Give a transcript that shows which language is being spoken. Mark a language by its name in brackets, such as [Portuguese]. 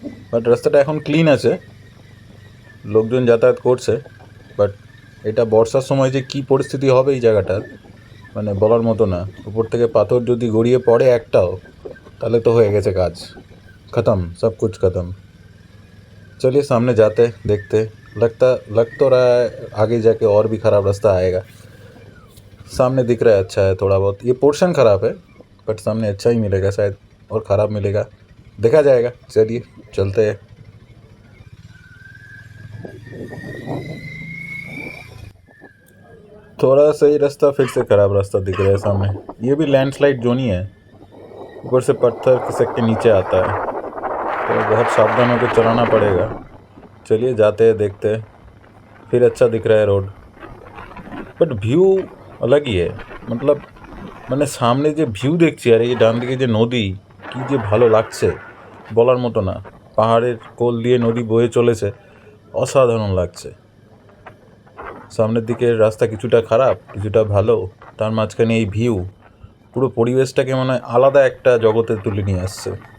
[Bangla] But রাস্তাটা এখন clean আছে, লোকজন যাতায়াত করছে। বাট এটা বর্ষার সময় যে কী পরিস্থিতি হবে এই জায়গাটার, মানে বলার মতো না। উপর থেকে পাথর যদি গড়িয়ে পড়ে একটাও, তাহলে তো হয়ে গেছে কাজ, [Hindi] खत्म, सब कुछ खत्म। चलिए सामने जाते देखते। लग तो रहा है आगे जाके और भी ख़राब रास्ता आएगा। सामने दिख रहा है अच्छा है थोड़ा बहुत, ये पोर्शन ख़राब है बट सामने अच्छा ही मिलेगा शायद, और ख़राब मिलेगा देखा जाएगा। चलिए चलते हैं। थोड़ा सही रास्ता, फिर से ख़राब रास्ता दिख रहा है सामने। ये भी लैंडस्लाइड जोन ही है, ऊपर से पत्थर खिसक के नीचे आता है, तो बहुत सावधान होकर चलाना पड़ेगा। चलिए जाते हैं देखते हैं। फिर अच्छा दिख रहा है रोड, बट ভিউ अलगই है। [Bangla] मतलब মানে সামনে যে ভিউ দেখছি আর এই ডান দিকে যে নদী, কি যে ভালো লাগছে বলার মতো না। পাহাড়ের কোল দিয়ে নদী বয়ে চলেছে, অসাধারণ লাগছে। সামনের দিকের রাস্তা কিছুটা খারাপ কিছুটা ভালো, তার মাঝখানে এই ভিউ পুরো পরিবেশটাকে মনে হয় আলাদা একটা জগতে তুলে নিয়ে আসছে।